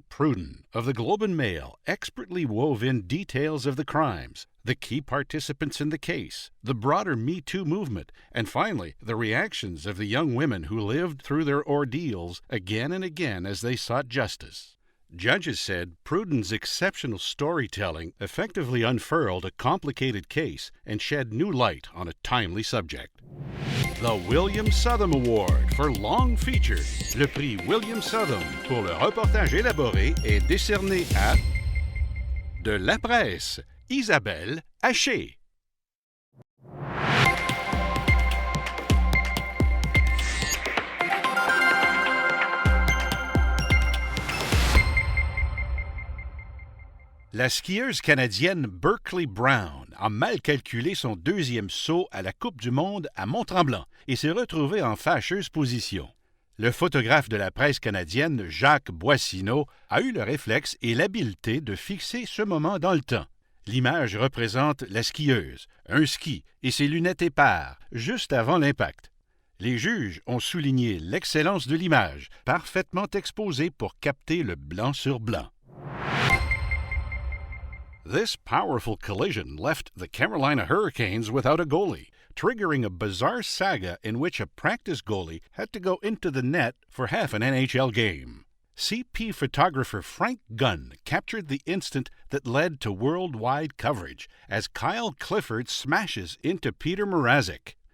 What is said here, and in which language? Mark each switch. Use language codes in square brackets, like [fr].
[en] Pruden of the Globe and Mail expertly wove in details of the crimes, the key participants in the case, the broader Me Too movement, and finally, the reactions of the young women who lived through their ordeals again and again as they sought justice. Judges said Pruden's exceptional storytelling effectively unfurled a complicated case and shed new light on a timely subject. The William Sodom Award for Long Feature. [fr] Le prix William Sodom pour le reportage élaboré est décerné à De la presse, Isabelle Haché. La skieuse canadienne Berkeley Brown a mal calculé son deuxième saut à la Coupe du monde à Mont-Tremblant et s'est retrouvée en fâcheuse position. Le photographe de la presse canadienne Jacques Boissineau a eu le réflexe et l'habileté de fixer ce moment dans le temps. L'image représente la skieuse, un ski et ses lunettes épars, juste avant l'impact. Les juges ont souligné l'excellence de l'image, parfaitement exposée pour capter le blanc sur blanc. [en] This powerful collision left the Carolina Hurricanes without a goalie, triggering a bizarre saga in which a practice goalie had to go into the net for half an NHL game. CP photographer Frank Gunn captured the instant that led to worldwide coverage as Kyle Clifford smashes into Peter Mrazek.